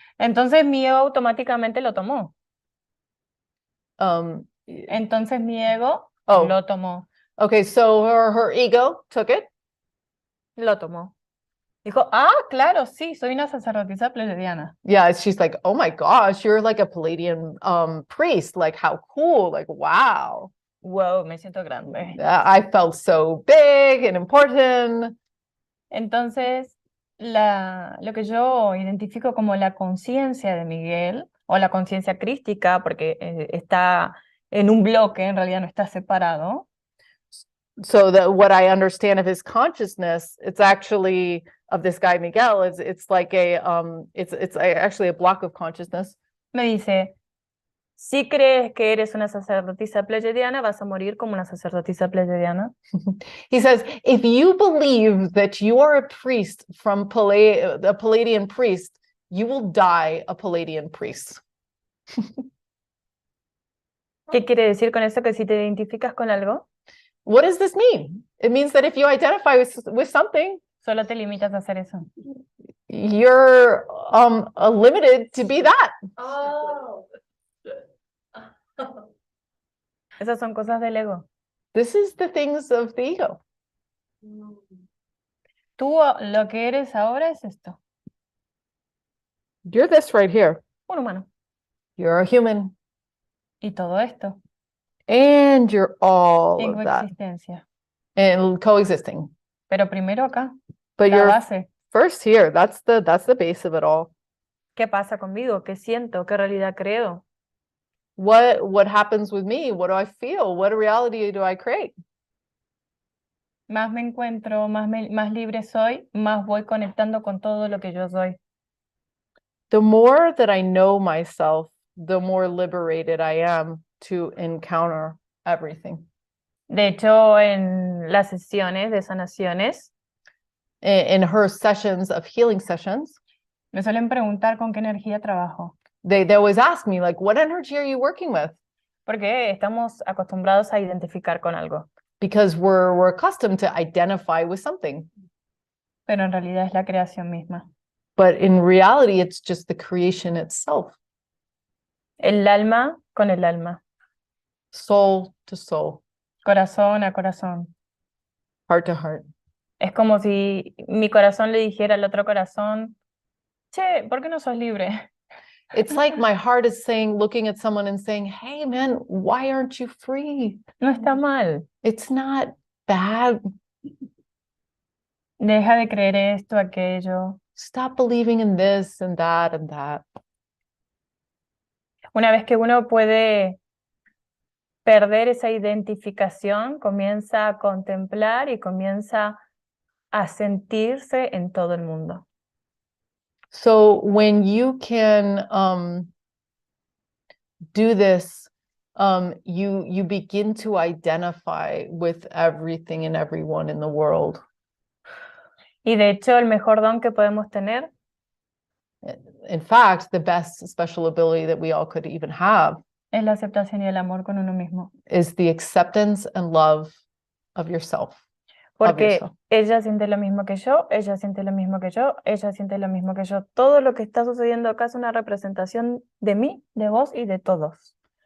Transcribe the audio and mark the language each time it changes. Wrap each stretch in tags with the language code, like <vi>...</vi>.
<es>Entonces mi ego automáticamente lo tomó. Entonces mi ego lo tomó.</es> <en>Okay, so her ego took it.</en> <es>Lo tomó. Dijo, claro, sí, soy una sacerdotisa pleiadiana.</es> <en>Yeah, she's like, oh my gosh, you're like a Palladian priest. Like, how cool, like, wow.</en> <es>Wow, me siento grande.</es> <en>I felt so big and important.</en> <es>Entonces, lo que yo identifico como la conciencia de Miguel, o la conciencia crística, porque está en un bloque, en realidad no está separado.</es> <en>So what I understand of his consciousness, it's actually of this guy Miguel, it's like it's actually a block of consciousness.</en> <es>Me dice, si crees que eres una sacerdotisa pleiadiana, vas a morir como una sacerdotisa pleiadiana.</es> <en>He says, if you believe that you are a priest from a Palladian priest, you will die a Palladian priest.</en> <es>¿Qué quiere decir con eso? Que si te identificas con algo,</es> <en>what does this mean? It means that if you identify with something,</en> <es>solo te limitas a hacer eso.</es> <en>You're limited to be that. Oh.</en> <es>Esas son cosas del ego.</es> <en>This is the things of the ego.</en> <es>Tú lo que eres ahora es esto,</es> <en>You're this right here.</en> <es>un humano.</es> <en>You're a human.</en> <es>Y todo esto</es> <en>And you're all</en> <es>en</es> <en>of that.</en> <es>coexistencia.</es> <en>And coexisting.</en> <es>Pero primero acá,</es> <en>But</en> <es>la</es> <en>you're</en> <es>base.</es> <en>first here. That's the base of it all.</en> <es>¿Qué pasa conmigo? ¿Qué siento? ¿Qué realidad creo?</es> <en>What happens with me? What do I feel? What reality do I create?</en> <es>Más me encuentro, más libre soy, más voy conectando con todo lo que yo soy.</es> <en>The more that I know myself, the more liberated I am to encounter everything.</en> <es>De hecho, en las sesiones de sanaciones,</es> <en>In her sessions of healing sessions,</en> <es>me suelen preguntar con qué energía trabajo,</es> <en>they always ask me, like, what energy are you working with?</en> <es>porque estamos acostumbrados a identificar con algo,</es> <en>Because we're accustomed to identify with something.</en> <es>pero en realidad es la creación misma.</es> <en>But in reality, it's just the creation itself,</en> <es>El alma con el alma,</es> <en>soul to soul,</en> <es>corazón a corazón.</es> <en>heart to heart.</en> <es>Es como si mi corazón le dijera al otro corazón, che, ¿por qué no sos libre?</es> <en>It's like my heart is saying, looking at someone and saying, hey, man, why aren't you free?</en> <es>No está mal.</es> <en>It's not bad.</en> <es>Deja de creer esto, aquello.</es> <en>Stop believing in this and that and that.</en> <es>Una vez que uno puede perder esa identificación, comienza a contemplar y comienza a sentirse en todo el mundo.</es> <en>So when you can do this, you begin to identify with everything and everyone in the world.</en> <es>Y de hecho, el mejor don que podemos tener</es> <en>In fact, the best special ability that we all could even have</en> <es>es la aceptación y el amor con uno mismo.</es> <en>is the acceptance and love of yourself.</en> <es>Porque</es> <en>yourself.</en> <es>ella siente lo mismo que yo, ella siente lo mismo que yo, ella siente lo mismo que yo. Todo lo que está sucediendo acá es una representación de mí, de vos y de todos.</es>